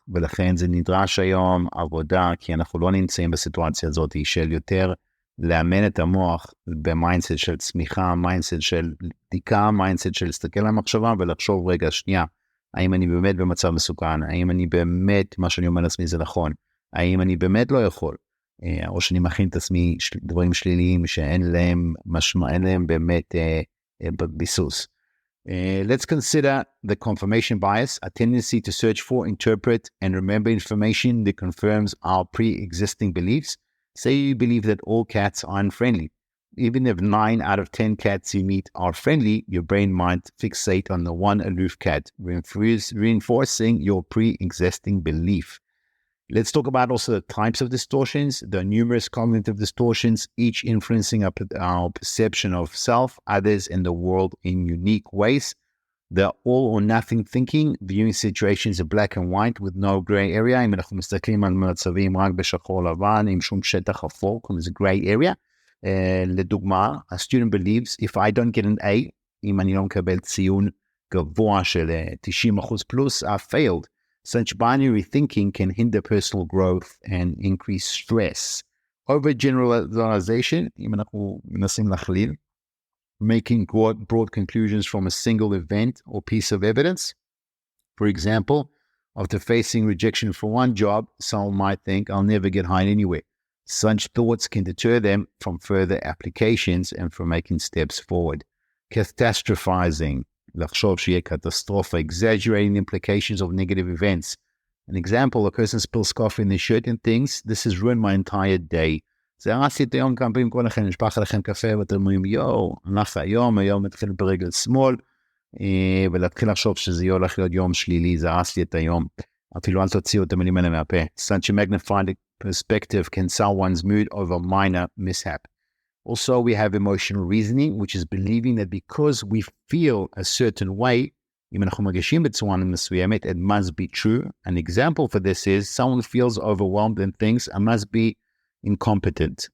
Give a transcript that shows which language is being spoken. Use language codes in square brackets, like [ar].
[he] ולכן זה נדרש היום עבודה, כי אנחנו לא נמצאים בסיטואציה הזאת של יותר לאמן את המוח במיינדסט של צמיחה, מיינדסט של בדיקה, מיינדסט של להסתכל על המחשבה ולחשוב רגע שנייה, האם אני באמת במצב מסוכן, האם אני באמת, מה שאני אומר לעצמי זה נכון, האם אני באמת לא יכול, או שאני מכין את עצמי דברים שליליים שאין להם משמע, אין להם באמת ביסוס. [en] Let's consider the confirmation bias, a tendency to search for, interpret, and remember information that confirms our pre-existing beliefs. Say you believe that all cats are unfriendly. Even if 9 out of 10 cats you meet are friendly, your brain might fixate on the one aloof cat, reinforcing your pre-existing belief. Let's talk about also the types of distortions. There are numerous cognitive distortions, each influencing our perception of self, others, and the world in unique ways. They're all or nothing thinking, viewing situations in black and white with no gray area. [he] אם אנחנו מסתכלים על מצבים רק בשחור לבן, עם שום שטח אפור, זה [en] gray area. [he] לדוגמה, [en] a student believes, if I don't get an A, [he] אם אני לא מקבל ציון גבוה של [en] 90% plus, I failed. Such binary thinking can hinder personal growth and increase stress. Overgeneralization, [he] אם אנחנו מנסים להכליל, [en] making broad conclusions from a single event or piece of evidence. For example, after facing rejection for one job, someone might think, I'll never get hired anywhere. Such thoughts can deter them from further applications and from making steps forward. Catastrophizing, [he] לחשוב שיהיה קטסטרופה, [en] exaggerating the implications of negative events. An example, a person spills coffee in their shirt and thinks, this has ruined my entire day. [he] זה הרס לי את היום כמה פעמים, כל לכם נשפך לכם קפה, ואתם אומרים, הלך היום מתחיל ברגל שמאל, ולהתחיל לחשוב שזה הולך להיות יום שלילי, זה הרס לי את היום. אפילו אל תוציאו את המילים האלה מהפה. [en] Such a magnified perspective can sell one's mood over minor mishap. Also, we have emotional reasoning, which is believing that because we feel a certain way, [he] אם אנחנו מרגישים בצורה מסוימת, [en] it must be true. An example for this is, someone feels overwhelmed and thinks, I must be incompetent.